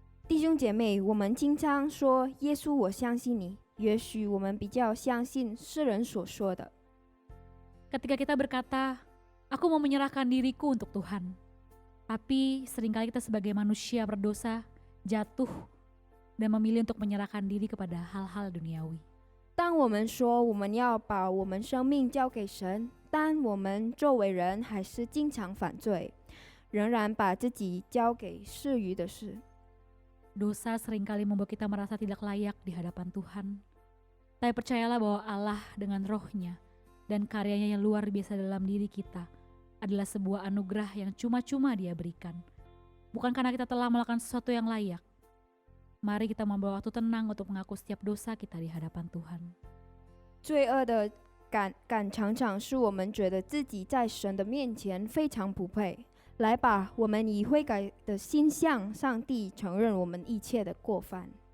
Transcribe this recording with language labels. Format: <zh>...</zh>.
<zh>弟兄姐妹，我们经常说耶稣，我相信你。也许我们比较相信世人所说的。</zh> <id>Ketika kita berkata, aku mau menyerahkan diriku untuk Tuhan. Tapi seringkali kita sebagai manusia berdosa, jatuh, dan memilih untuk menyerahkan diri kepada hal-hal duniawi.</id> <zh>当我们说我们要把我们生命交给神，但我们作为人还是经常犯罪，仍然把自己交给世余的事。</zh> <id>Dosa seringkali membuat kita merasa tidak layak di hadapan Tuhan. Tapi percayalah bahwa Allah dengan rohnya dan karyanya yang luar biasa dalam diri kita adalah sebuah anugerah yang cuma-cuma Dia berikan. Bukan karena kita telah melakukan sesuatu yang layak. Mari kita membawa waktu tenang untuk mengaku setiap dosa kita di hadapan Tuhan.</id> <zh>罪恶的感常常是我们觉得自己在神的面前非常不配。来吧，我们以悔改的心向上帝承认我们一切的过犯。</zh>